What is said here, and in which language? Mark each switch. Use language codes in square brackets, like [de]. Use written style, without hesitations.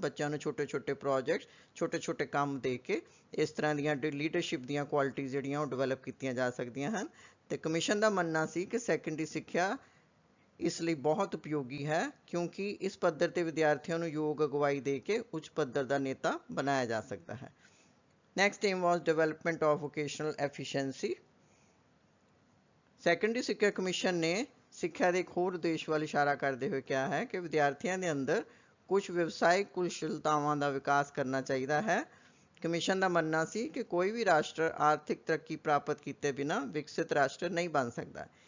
[pa] ਬੱਚਿਆਂ ਨੂੰ ਛੋਟੇ-ਛੋਟੇ ਪ੍ਰੋਜੈਕਟ, ਛੋਟੇ-ਛੋਟੇ ਕੰਮ ਦੇ ਕੇ ਇਸ ਤਰ੍ਹਾਂ ਦੀਆਂ ਲੀਡਰਸ਼ਿਪ ਦੀਆਂ ਕੁਆਲਿਟੀਜ਼ ਜਿਹੜੀਆਂ ਉਹ ਡਿਵੈਲਪ ਕੀਤੀਆਂ ਜਾ ਸਕਦੀਆਂ ਹਨ। ਤੇ ਕਮਿਸ਼ਨ ਦਾ ਮੰਨਣਾ ਸੀ ਕਿ ਸੈਕੰਡਰੀ ਸਿੱਖਿਆ ਇਸ ਲਈ ਬਹੁਤ ਉਪਯੋਗੀ ਹੈ, ਕਿਉਂਕਿ ਇਸ ਪੱਧਰ ਤੇ ਵਿਦਿਆਰਥੀਆਂ ਨੂੰ ਯੋਗ ਅਗਵਾਈ ਦੇ ਕੇ ਉੱਚ ਪੱਧਰ ਦਾ ਨੇਤਾ ਬਣਾਇਆ ਜਾ ਸਕਦਾ ਹੈ। [en] Next aim was development of vocational efficiency. [pa] Secondary ਸਿੱਖਿਆ ਕਮਿਸ਼ਨ ਨੇ ਸਿੱਖਿਆ ਦੇ ਇੱਕ ਹੋਰ ਉਦੇਸ਼ ਵੱਲ ਇਸ਼ਾਰਾ ਕਰਦੇ ਹੋਏ ਕਿਹਾ ਹੈ ਕਿ ਵਿਦਿਆਰਥੀਆਂ ਦੇ ਅੰਦਰ ਕੁਝ ਵਿਵਸਾਇਕ ਕੁਸ਼ਲਤਾਵਾਂ ਦਾ ਵਿਕਾਸ ਕਰਨਾ ਚਾਹੀਦਾ ਹੈ। ਕਮਿਸ਼ਨ ਦਾ ਮੰਨਣਾ ਸੀ ਕਿ ਕੋਈ ਵੀ ਰਾਸ਼ਟਰ ਆਰਥਿਕ ਤਰੱਕੀ ਪ੍ਰਾਪਤ ਕੀਤੇ ਬਿਨਾਂ ਵਿਕਸਿਤ ਰਾਸ਼ਟਰ ਨਹੀਂ ਬਣ ਸਕਦਾ।